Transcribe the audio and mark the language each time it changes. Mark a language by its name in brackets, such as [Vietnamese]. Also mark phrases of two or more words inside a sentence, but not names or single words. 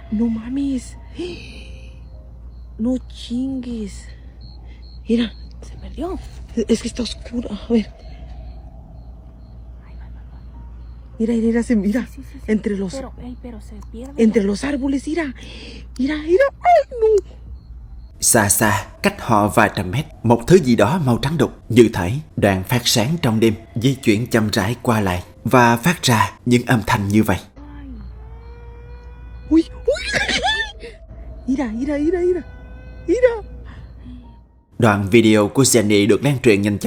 [Spanish] No mames. No chingues. Mira. Se perdió. Es que está oscuro. A ver. Ahí va. Mira, se mira. Sí. Entre los... Pero se pierde. Entre los árboles, mira. Ay, no. [Vietnamese] Xa, cách họ vài trăm mét, một thứ gì đó màu trắng đục như thể đang phát sáng trong đêm, di chuyển chậm rãi qua lại và phát ra những âm thanh như vậy. [Spanish] Uy. Mira. [Vietnamese] Đoạn video của Jenny được lan truyền nhanh chóng.